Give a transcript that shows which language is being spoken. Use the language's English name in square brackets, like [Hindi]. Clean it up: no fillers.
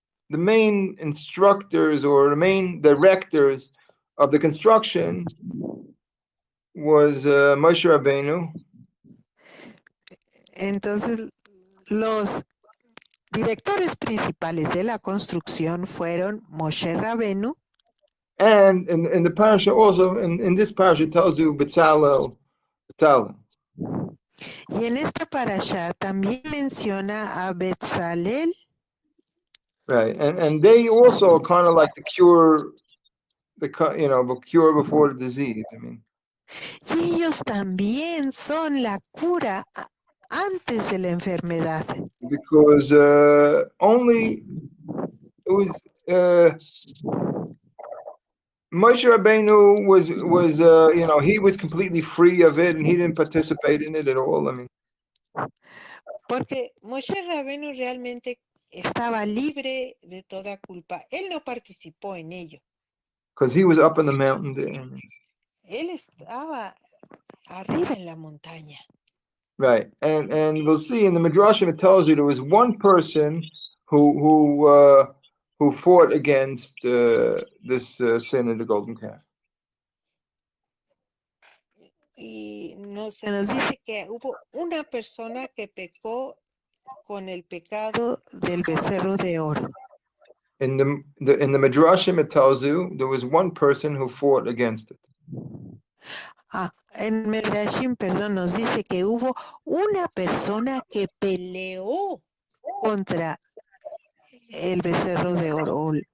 [English] the main instructors or the main directors of the construction was Moshe Rabbeinu. [Spanish] Entonces, los directores principales de la construcción fueron Moshe Rabenu. [English] And in the parasha also, in this parasha, it tells you Betzalel. [Spanish] Y en esta parasha también menciona a Betzalel. [English] Right, and they also are kind of like the cure, the cure before the disease. I mean, [Spanish] Y ellos también son la cura antes de la enfermedad. [English] because only it was Moshe Rabbeinu was he was completely free of it and he didn't participate in it at all. I mean, [Spanish] porque Moshe Rabenu realmente estaba libre de toda culpa. Él no participó en ello. [English] Because he was up in the mountain there. [Spanish] Él estaba arriba en la montaña. [English] Right, and we'll see in the Midrashim it tells you there was one person who fought against this sin of the golden calf. [Spanish] Y se nos dice que hubo una persona que pecó con el pecado del becerro de oro. [English] In the Midrashim it tells you there was one person who fought against it. [Spanish] En Midrashim, perdón, nos dice que hubo una persona que peleó contra el becerro de oro.